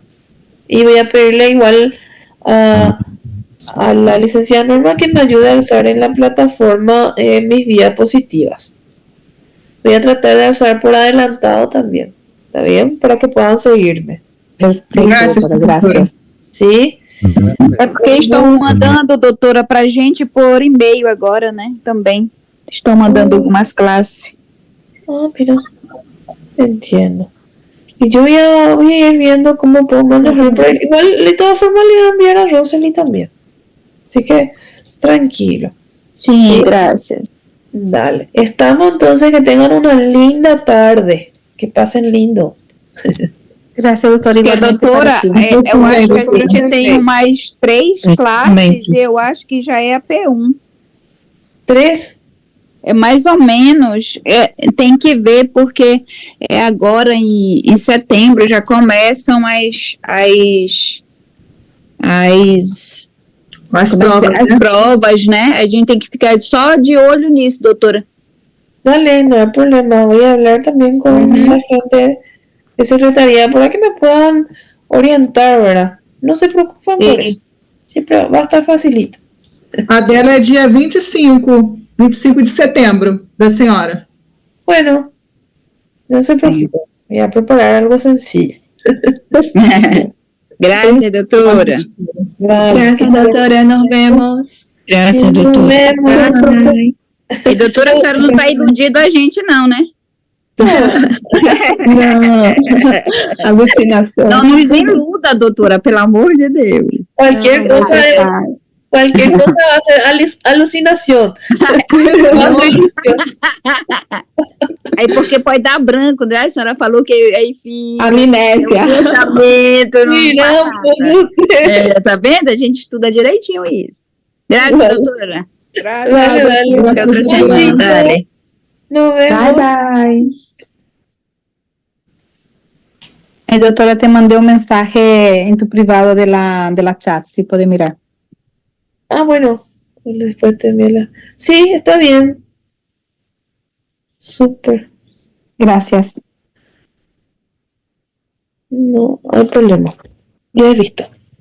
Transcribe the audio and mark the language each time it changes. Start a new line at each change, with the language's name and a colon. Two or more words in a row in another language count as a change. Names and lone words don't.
Spanish: Y voy a pedirle igual a la licenciada Norma que me ayude a alzar en la plataforma mis diapositivas. Voy a tratar de alzar por adelantado también. ¿Está bien? Para que puedan seguirme. Gracias. ¿Sí?
Portuguese: É porque estão mandando, doutora, pra gente por e-mail agora, né? Também. Estão mandando algumas classes.
Spanish: Ah, mira, entiendo. Y yo voy a ir viendo cómo puedo manejar, pero igual de todas formas le voy a enviar a Rosely también. Así que tranquilo. Sí, gracias. Dale. Estamos entonces, que tengan una linda tarde. Que pasen lindo.
Portuguese: Graças, doutora. Porque,
Spanish: Igualmente
Portuguese: doutora,
Spanish: para ti.
Portuguese: eu acho que a gente tem mais 3 classes e eu acho que já é a P1. 3? É mais ou menos, tem que ver, porque agora em setembro já começam as provas, né? A gente tem que ficar só de olho nisso, doutora.
Spanish: Dale, no hay problema. Voy a hablar también con la gente de secretaría para que me puedan orientar, ¿verdad? No se preocupen por eso. Siempre va a estar facilito.
Portuguese: A dela é dia 25 de setembro, da senhora.
Spanish: Bueno, no se preocupen. Voy a preparar algo sencillo. Gracias, doutora. Gracias, doutora. Nos vemos.
Portuguese: Graças, doutora.
Spanish: Nos vemos.
Portuguese: E, doutora, a senhora não está iludindo a gente, não, né? Não, alucinação. Não nos iluda, doutora, pelo amor de Deus.
Spanish: Cualquier cosa va a ser alucinación. Va a ser ilusión.
Portuguese: Aí porque pode dar branco, né? A senhora falou que, enfim, Amnésia. pensamento, Não, tá vendo? A gente estuda direitinho isso. Graças, doutora.
Spanish: Dale, dale.
Portuguese: Até outra semana. Dale.
Spanish: Nos vemos.
English: Bye, bye.
Portuguese: Doutora, te mandei um mensagem em
Spanish: tu privado de la chat, si puede mirar. Ah, bueno. Después te envío la... Sí, está bien. Súper. Gracias. No hay problema. Ya he visto.